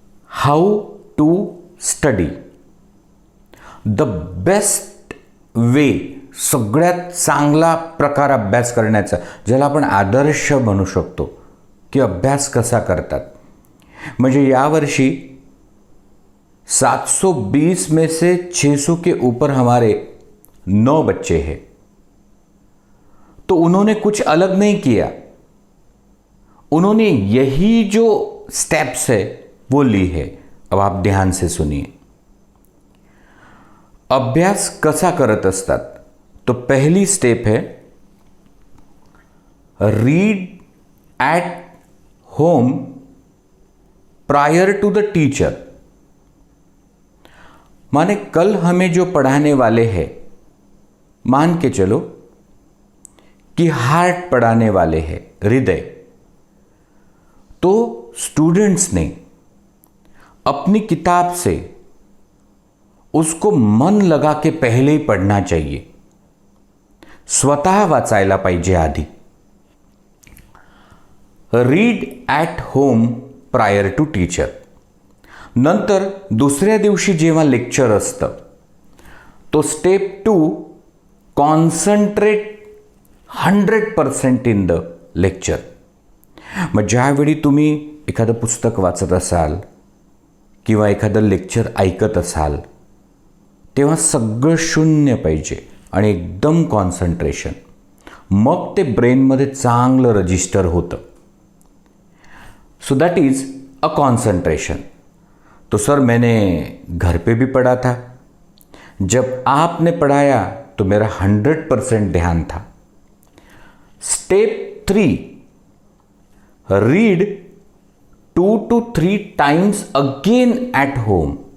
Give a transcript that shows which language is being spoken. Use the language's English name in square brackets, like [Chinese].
[English] how to study the best way, [Marathi] सगळ्यात चांगला प्रकार अभ्यास करण्याचा, ज्याला आपण आदर्श म्हणू शकतो की अभ्यास कसा करतात। [Hindi] म्हणजे यावर्षी 720 में से 600 के ऊपर हमारे 9 बच्चे हैं, तो उन्होंने कुछ अलग नहीं किया। उन्होंने यही जो स्टेप्स है वो ली है। अब आप ध्यान से सुनिए, [Marathi] अभ्यास कसा करत असतात। [Hindi] तो पहली स्टेप है [English] Read at home prior to the teacher. [Hindi] माने कल हमें जो पढ़ाने वाले हैं, मान के चलो कि हार्ट पढ़ाने वाले हैं, हृदय, तो स्टूडेंट्स ने अपनी किताब से उसको मन लगा के पहले ही पढ़ना चाहिए। [Marathi] स्वतः वाचायला पाहिजे आधी। [English] Read at home prior to teacher. [Marathi] नंतर दुसऱ्या दिवशी जेव्हा लेक्चर असतं, तो step 2, [English] Concentrate 100% in the lecture. [Marathi] मग ज्यावेळी तुम्ही एखादं पुस्तक वाचत असाल किंवा एखादं लेक्चर ऐकत असाल, तेव्हा सगळं शून्य पाहिजे आणि एकदम कॉन्सन्ट्रेशन। मग ते ब्रेनमध्ये चांगलं रजिस्टर होतं। [English] So that is a concentration. [Hindi] तो सर मैंने घर पे भी पढ़ा था, जब आपने पढ़ाया तो मेरा 100% ध्यान था। [English] Step 3, read 2 to 3 times again at home.